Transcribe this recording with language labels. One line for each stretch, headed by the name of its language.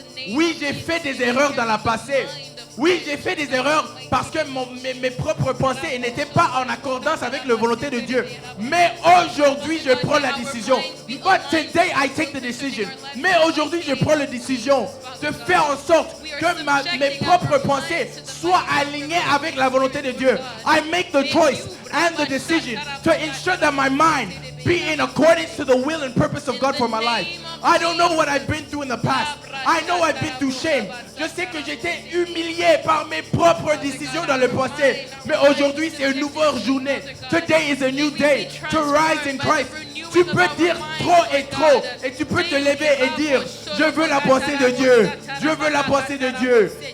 French: Oui, j'ai fait des erreurs dans la passée. Oui, j'ai fait des erreurs parce que mes propres pensées n'étaient pas en accordance avec la volonté de Dieu. Mais aujourd'hui, je prends la décision.
English: But today, I take the decision.
French: Mais aujourd'hui, je prends la décision de faire en sorte que mes propres pensées soient alignées avec la volonté de Dieu.
English: I make the choice and the decision to ensure that my mind be in accordance to the will and purpose of God for my life. I don't know what I've been through in the past. I know I've been through shame.
French: Je sais que j'étais humilié par mes propres décisions dans le passé. Mais aujourd'hui, c'est une nouvelle journée. Today is a new day to rise in Christ. Tu peux dire trop et trop. Et tu peux te lever et dire, je veux la pensée de Dieu. Je veux la pensée de Dieu.